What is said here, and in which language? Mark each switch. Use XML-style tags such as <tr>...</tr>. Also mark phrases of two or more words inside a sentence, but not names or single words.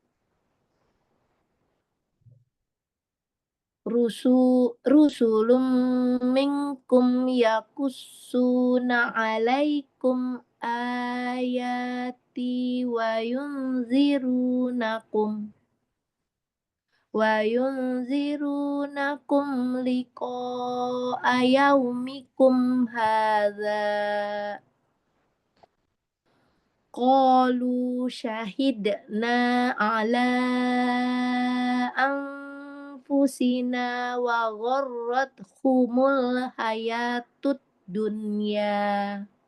<ar>رسل منكم يقصون عليكم آياتي وينذرونكم لقاء يومكم هذا قالوا شهدنا على أنفسنا وغرتهم الحياة الدنيا</ar>